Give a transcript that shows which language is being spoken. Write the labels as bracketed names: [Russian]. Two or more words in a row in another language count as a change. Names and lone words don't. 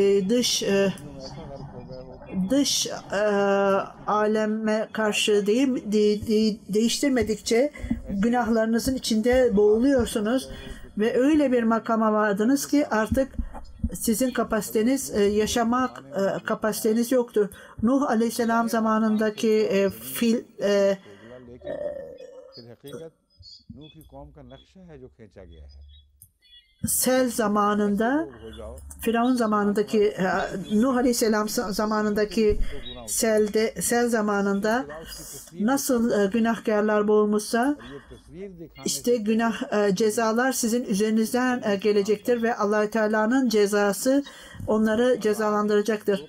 [Turkish] dış aleme karşı değiştirmedikçe günahlarınızın içinde boğuluyorsunuz ve öyle bir makama vardınız ki artık sizin kapasiteniz yaşamak kapasiteniz yoktur. Nuh Aleyhisselam zamanındaki [Urdu] پھر حقیقت نوح کی قوم کا نقشہ ہے جو کھینچا گیا ہے [Turkish] sel zamanında, Firavun zamanındaki, Nuh Aleyhisselam zamanındaki sel zamanında nasıl günahkarlar boğulmuşsa, işte cezalar sizin üzerinizden gelecektir ve Allah Teala'nın cezası onları cezalandıracaktır.